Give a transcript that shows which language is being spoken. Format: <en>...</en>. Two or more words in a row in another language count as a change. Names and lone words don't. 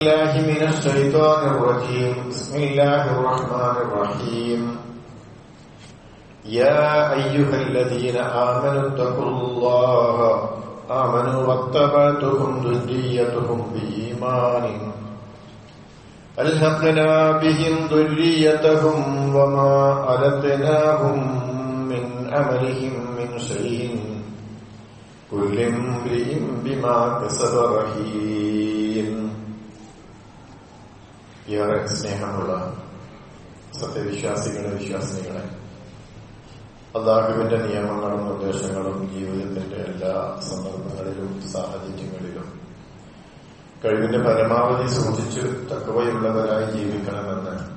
<ar>الله من الشيطان الرجيم بسم الله الرحمن الرحيم يا أيها الذين آمنوا اتقوا الله آمنوا واتبعتهم ذريتهم بإيمان ألحقنا بهم ذريتهم وما ألتناهم من عملهم من شيء كل امرئ بما كسب رهين.</ar> <ml>ഏറെ സ്നേഹമുള്ള സത്യവിശ്വാസികളെ, വിശ്വാസിനികളെ, അല്ലാഹുവിന്റെ നിയമങ്ങളും നിർദ്ദേശങ്ങളും ജീവിതത്തിന്റെ എല്ലാ സന്ദർഭങ്ങളിലും സാഹചര്യങ്ങളിലും കഴിവിന്റെ പരമാവധി സൂക്ഷിച്ച് തഖ്വയുള്ളവരായി ജീവിക്കണമെന്ന്</ml>